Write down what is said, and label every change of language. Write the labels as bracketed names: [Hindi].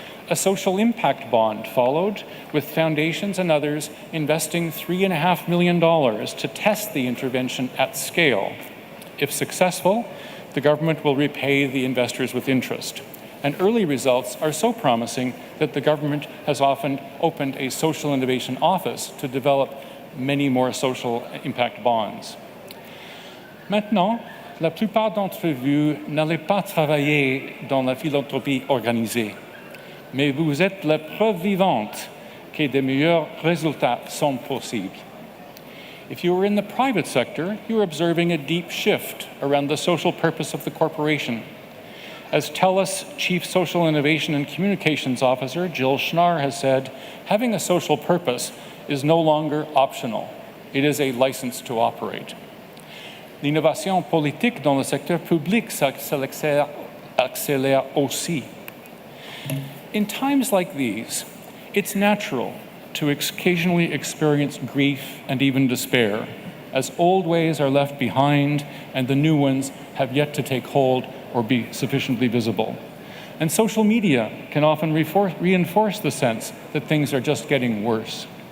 [English] A social impact bond followed, with foundations and others investing $3.5 million to test the intervention at scale. If successful, the government will repay the investors with interest. And early results are so promising that the government has often opened a social innovation office to develop many more social impact bonds. [French] Maintenant, la plupart d'entre vous n'allez pas travailler dans la philanthropie organisée, mais vous êtes la preuve vivante que de meilleurs résultats sont possibles. [English] If you are in the private sector, you are observing a deep shift around the social purpose of the corporation. As TELUS Chief Social Innovation and Communications Officer Jill Schnarr has said, having a social purpose is no longer optional. It is a license to operate. [French] L'innovation politique dans le secteur public s'accélère aussi. [English] In times like these, it's natural to occasionally experience grief and even despair, as old ways are left behind and the new ones have yet to take hold or be sufficiently visible. And social media can often reinforce the sense that things are just getting worse.